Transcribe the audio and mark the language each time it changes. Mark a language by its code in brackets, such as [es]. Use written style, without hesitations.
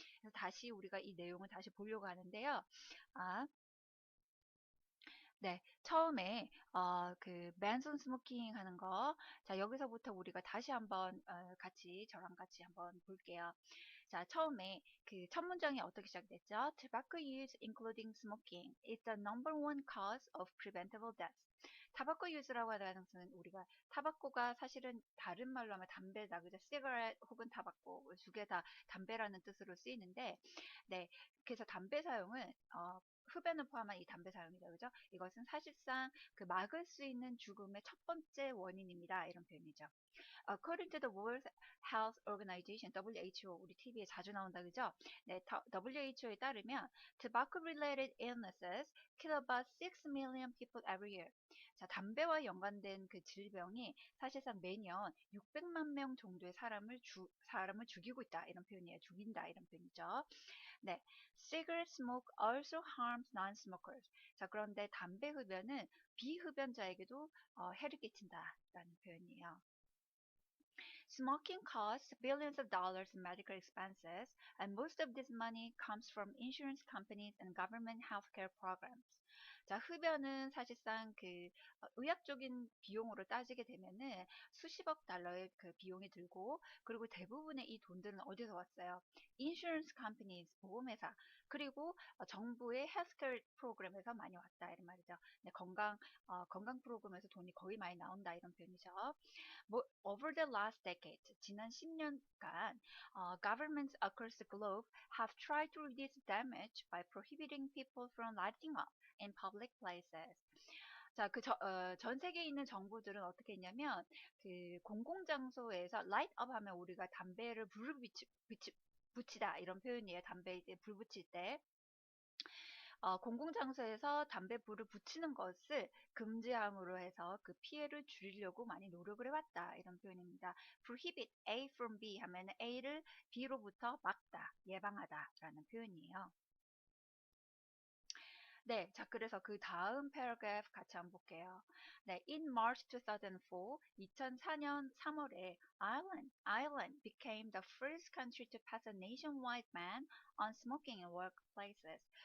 [ko] 그래서 다시 우리가 이 내용을 다시 보려고 하는데요. 아, 네, 처음에 그 맨손 스모킹 하는 거, 자 여기서부터 우리가 다시 한번 같이 저랑 같이 한번 볼게요. 자, 처음에 그 첫 문장이 어떻게 시작됐죠? [en] Tobacco use, including smoking, is the number one cause of preventable death. [ko] 타바코 유즈라고 하는 것은 우리가 타바코가 사실은 다른 말로 하면 담배다, 그죠? 시가렛 혹은 타바코 두 개 다 담배라는 뜻으로 쓰이는데, 네, 그래서 담배 사용은 흡연을 포함한 이 담배 사용이다, 그죠? 이것은 사실상 그 막을 수 있는 죽음의 첫 번째 원인입니다. 이런 표현이죠. [en] According to the World Health Organization, WHO, [ko] 우리 TV에 자주 나온다, 그죠? 네, WHO에 따르면 [en] tobacco-related illnesses kill about 6 million people every year. [ko] 자, 담배와 연관된 그 질병이 사실상 매년 600만 명 정도의 사람을 죽이고 있다. 이런 표현이에요. 죽인다. 이런 표현이죠. 네. [en] Cigarette smoke also harms non-smokers. [ko] 자, 그런데 담배 흡연은 비흡연자에게도 해를 끼친다라는 표현이에요. [en] Smoking costs billions of dollars in medical expenses, and most of this money comes from insurance companies and government healthcare programs. [ko] 자, 흡연은 사실상 그 의학적인 비용으로 따지게 되면은 수십억 달러의 그 비용이 들고, 그리고 대부분의 이 돈들은 어디서 왔어요? 인슈런스 컴퍼니즈, 보험회사, 그리고 정부의 헬스케어 프로그램에서 많이 왔다 이런 말이죠. 네, 건강 프로그램에서 돈이 거의 많이 나온다 이런 표현이죠. [en] Over the last decade, [ko] 지난 10년간, [en] governments across the globe have tried to reduce damage by prohibiting people from lighting up in public places. [ko] 자, 전 세계에 있는 정부들은 어떻게 했냐면, 그 공공장소에서 light up 하면 우리가 담배를 불을 붙이다 이런 표현이에요. 담배에 이제 불 붙일 때. 공공장소에서 담배 불을 붙이는 것을 금지함으로 해서 그 피해를 줄이려고 많이 노력을 해왔다. 이런 표현입니다. [en] prohibit A from B [ko] 하면 A를 B로부터 막다, 예방하다 라는 표현이에요. 네, 자, 그래서 그 다음 paragraph 같이 한번 볼게요. 네, [en] in March 2004, [ko] 2004년 3월에 [en] Ireland became the first country to pass a nationwide ban on smoking in workplaces.